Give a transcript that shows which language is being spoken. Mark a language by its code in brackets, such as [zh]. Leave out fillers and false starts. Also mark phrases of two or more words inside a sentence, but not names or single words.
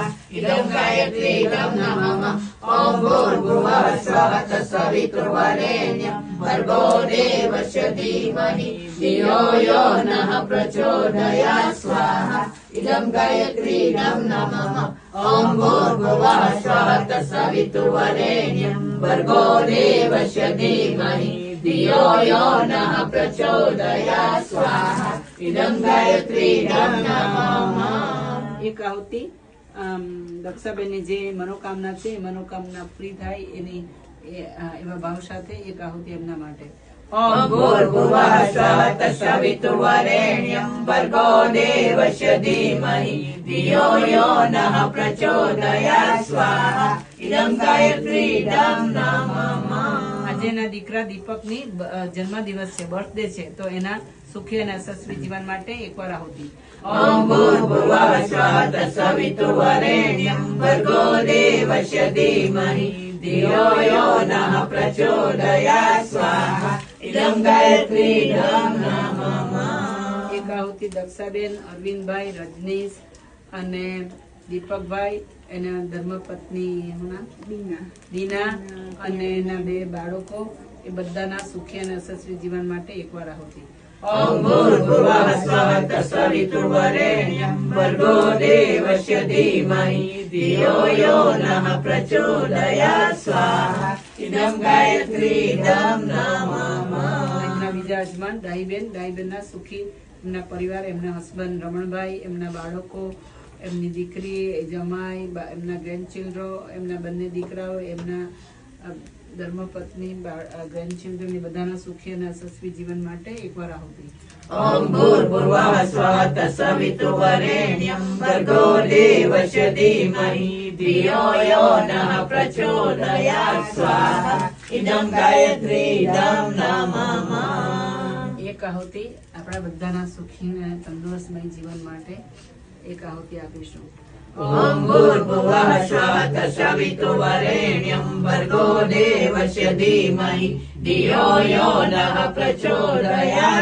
[sa] इदं गायत्रीदं नमः ओम भूर्भुवः स्वः तत्सवितुर्वरेण्यं भर्गो देवस्य धीमहि धियो यो नः प्रचोदयात् स्वाहा इदं गायत्रीदं नमः ओम भूर्भुवः स्वः तत्सवितुर्वरेण्यं भर्गो देवस्य धीमहि धियो यो नः प्रचोदयात् स्वाहा इदं गायत्रीदं नमः। [gu] એક આહુતિ દક્ષાબેનની જે મનોકામના છે એ મનોકામના પૂરી થાય એની એવા ભાવ સાથે એક આહુતિ એમના માટે। [sa] ओम भूर्भुवः स्वः तत्सवितुर्वरेण्यं भर्गो देवस्य धीमहि धियो यो नः प्रचोदयात् स्वाहा इदं गायत्रीदं नमः। [gu] આજે એના દીકરા દીપકની જન્મદિવસ છે, બર્થડે છે, તો એના સુખી અને યશસ્વી જીવન માટે એકવાર આહુતિ। [sa] ओम भूर्भुवः स्वः तत्सवितुर्वरेण्यं भर्गो देवस्य धीमहि धियो यो नः प्रचोदयात् स्वाहा इदं गायत्रीदं नमः। [gu] એક આહુતિ દક્ષાબેન, અરવિંદભાઈ, રજનીશ અને દીપકભાઈ, એના ધર્મપત્ની દીના અને એના બે બાળકો, એ બધાના સુખી અને યશસ્વી જીવન માટે એકવાર આહુતિ। [sa] ओम भूर्भुवः स्वः तत्सवितुर्वरेण्यं भर्गो देवस्य धीमहि धियो यो नः प्रचोदयात् स्वाहा इदं गायत्रीदं नमः। [gu] એમના બીજા હસબન્ડ ડાહીબેનના સુખી એમના પરિવાર, એમના હસબન્ડ રમણભાઈ, એમના બાળકો, એમની દીકરી, જમાઈ, એમના ગ્રેન્ડચિલ્ડ્રો, એમના બંને દીકરાઓ, એમના ધર્મપત્ની, ગ્રેન્ડચિલ્ડ્રન, એ બધાના સુખી અને યશસ્વી જીવન માટે એકવાર આહુતિ। [sa] ओम भूर्भुवः स्वः तत्सवितुर्वरेण्यं भर्गो देवस्य धीमहि धियो यो नः प्रचोदयात् स्वाहा इदं गायत्रीदं नमः। [gu] એક આહુતિ આપણા બધાના સુખી અને તંદુરસ્તમય જીવન માટે એક આહુતિ આપીશું। [sa] ओम भूर्भुवः स्वः तत्सवितुर्वरेण्यं भर्गो देवस्य धीमहि धियो यो नः प्रचोदयात्